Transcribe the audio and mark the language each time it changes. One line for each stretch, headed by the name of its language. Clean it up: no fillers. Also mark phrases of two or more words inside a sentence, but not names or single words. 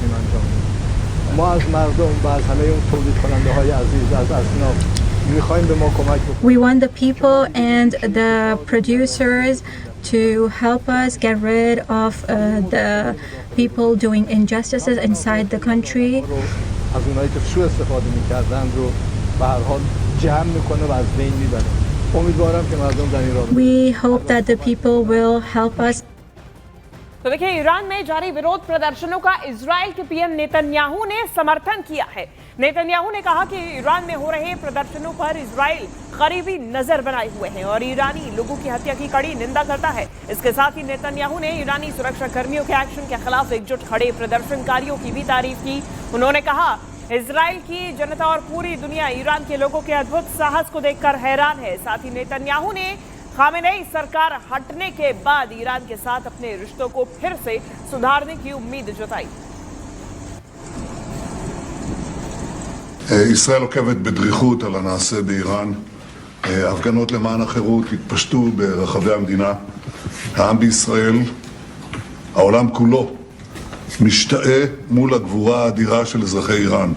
English: We want the people and the producers to help us get rid of the people doing injustices inside the country. We hope that the people will help us.
Hindi: तो देखिए, ईरान में जारी विरोध प्रदर्शनों का इजराइल के पीएम नेतन्याहू ने समर्थन किया है। नेतन्याहू ने कहा कि ईरान में हो रहे प्रदर्शनों पर इजराइल करीबी नजर बनाए हुए हैं और ईरानी लोगों की हत्या की कड़ी निंदा करता है। इसके साथ ही नेतन्याहू ने ईरानी सुरक्षा कर्मियों के एक्शन के खिलाफ एकजुट खड़े प्रदर्शनकारियों की भी तारीफ की। उन्होंने कहा, इजराइल की जनता और पूरी दुनिया ईरान के लोगों के अद्भुत साहस को देखकर हैरान है। साथ ही नेतन्याहू ने खामेनेई सरकार हटने के बाद ईरान के साथ अपने रिश्तों को फिर से सुधारने की उम्मीद जताई।
Hebrew: ישראל עוקבת בדריכות על הנעשה באיראן. הפגנות למען החירות התפשטו ברחבי המדינה. העם בישראל, העולם כולו, משתאה מול הגבורה האדירה של אזרחי איראן.